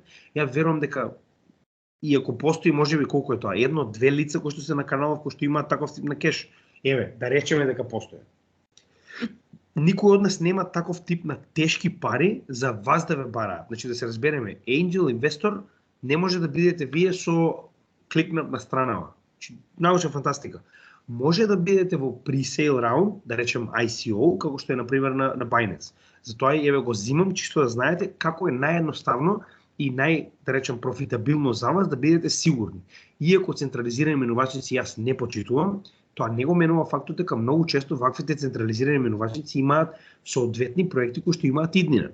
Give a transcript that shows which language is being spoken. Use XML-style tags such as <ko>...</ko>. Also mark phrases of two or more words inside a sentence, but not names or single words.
<mk>Ја верувам дека иако постои можеби колку е тоа, едно, две лица кои што се на каналов кои што имаат таков тип на кеш, еве, да речеме дека постои. Никој од нас нема таков тип на тешки пари за вас да ве бараат. Значи да се разбереме,</mk> <en>Angel Investor</en> <mk>не може да бидете вие со кликнат на странава. Значи, научна фантастика. Може да бидете во</mk> <en>pre-sale round,</en> <mk>да речем ICO, како што е например на Binance. Затоа еве го зимам чисто да знаете како е наједноставно и да речем профитабилно за вас да бидете сигурни. Иако централизирани менувачници јас не почитувам, тоа не го менува фактот дека многу често ваквите централизирани менувачници имаат соодветни проекти кои што имаат иднина.</mk>